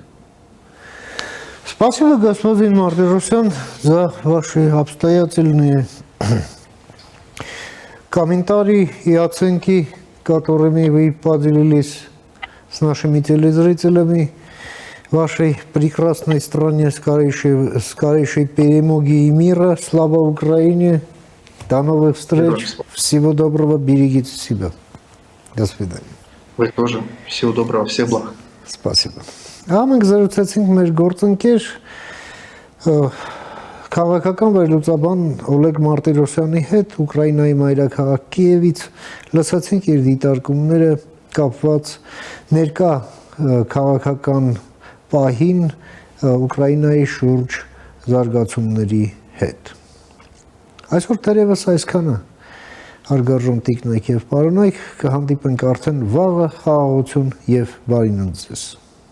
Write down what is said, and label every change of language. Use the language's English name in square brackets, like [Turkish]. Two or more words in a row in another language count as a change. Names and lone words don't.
[Russian] Спасибо, господин Мартиросян, за ваши обстоятельные комментарии и оценки, которыми вы поделились с нашими телезрителями. Вашей прекрасной стране скорейшей перемоги и мира. Слава Украине. До новых встреч. Всего доброго. Берегите себя. До свидания. Вы тоже. Всего доброго. Всех благ. Спасибо. [Armenian] Մենք զրուցեցինք մեր գործընկեր քաղաքական վերլուծաբան Օլեգ Մարտիրոսյանի հետ Ուկրաինայի մայրաքաղաք Կիևից, լսեցինք իր դիտարկումները կապված ներկա քաղաքական պահին Ուկրաինայի շուրջ զարգացումների հետ։ Այսօր թերևս այսքանը, հարգարժան տիկնայք եւ պարոնայք, կհանդիպենք արդեն վաղը, խաղաղություն եւ բարի նույնձեզ։